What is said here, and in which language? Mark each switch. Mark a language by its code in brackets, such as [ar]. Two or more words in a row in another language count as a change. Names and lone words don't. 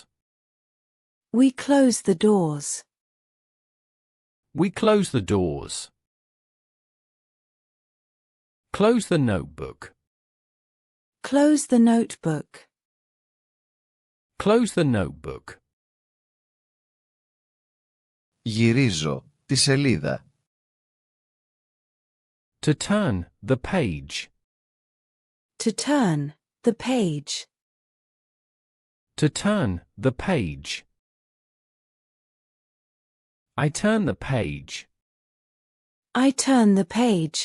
[en] We close the doors. We close the doors. Close the notebook. Close the notebook. Close the notebook. [el] Γυρίζω τη σελίδα. [en] To turn the page. To turn the page. To turn the page. I turn the page. I turn the page.